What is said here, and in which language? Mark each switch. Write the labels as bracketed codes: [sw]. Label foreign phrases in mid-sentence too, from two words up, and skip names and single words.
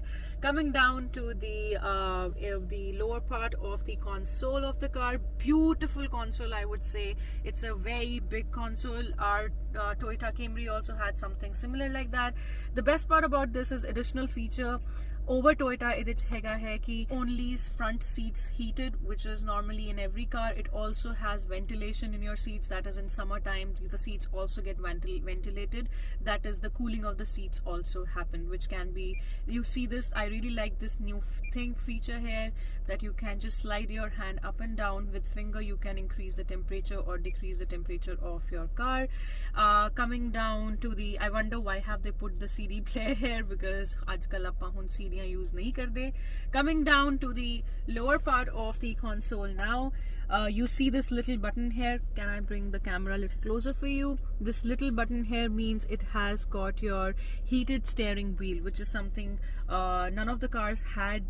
[en] Coming down to the lower part of the console of the car, beautiful console, I would say. It's a very big console. Our Toyota Camry also had something similar like that. The best part about this is additional feature over Toyota [pa] ਇਹਦੇ ਚ ਹੈਗਾ ਹੈ ਕਿ [en] only front seats heated, which is normally in every car. It also has ventilation in your seats. That is in summertime the seats also get ventilated. That is the cooling of the seats also happen, which can be, you see this, I really like this new feature here, that you can just slide your hand up and down with finger. You can increase the temperature or decrease the temperature of your car. Coming down to the, I wonder why have they put the CD player here, because [pa] ਅੱਜਕੱਲ੍ਹ ਆਪਾਂ ਹੁਣ CD use ਨਹੀਂ ਕਰਦੇ. [en] Coming down to the lower part of the console now, you see this little button here. Can I bring the camera a little closer for you? This little button here means it has got your heated steering wheel, which is something none of the cars had.